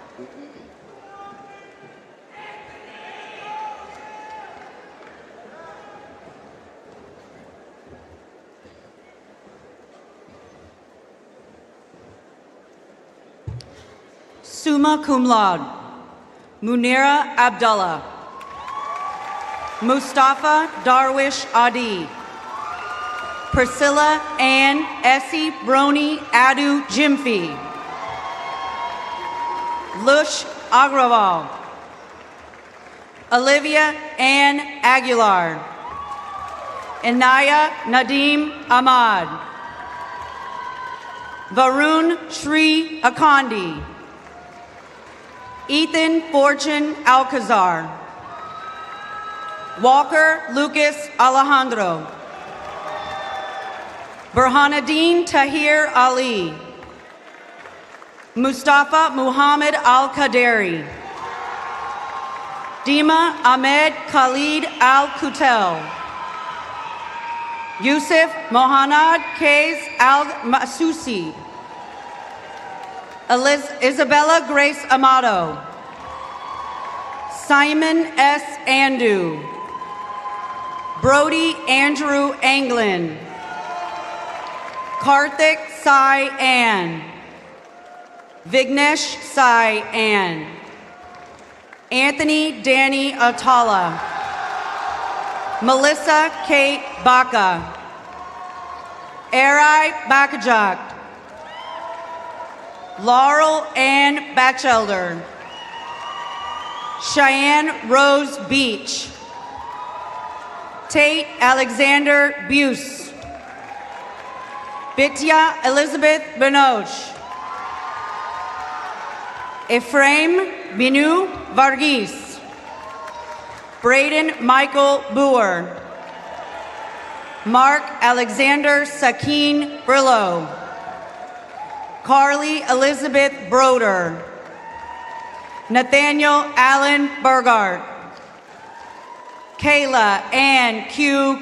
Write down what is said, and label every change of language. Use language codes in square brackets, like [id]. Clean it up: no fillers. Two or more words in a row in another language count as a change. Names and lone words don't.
[la] Summa cum laude, [en] Munira Abdullah, Mustafa Darwish Adi, Priscilla Ann Essie Brony Adu Jimfi, Lush Agrawal, Olivia Ann Aguilar, Inaya Nadim Ahmad, Varun Shri Akandi, Ethan Fortune Alcazar, Walker Lucas Alejandro, Burhanuddin Tahir Ali, Mustafa Muhammad Al-Qaderi, Dima Ahmed Khalid Al-Kutel, Yusuf Mohanad Kais Al-Masusi, Isabella Grace Amato, Simon S. Andu, Brody Andrew Anglin, Karthik Sai Ann, Vignesh Sai Ann, Anthony Danny Atala, Melissa Kate Baca, Arai Bakajak, Laurel Ann Batchelder, Cheyenne Rose Beach, Tate Alexander Buse, Bitya Elizabeth Benoch, Ephraim Binu Varghese, Braden Michael Boer, Mark Alexander Sakin Brillo, Carly Elizabeth Broder, Nathaniel Allen Burgart, Kayla Ann Q.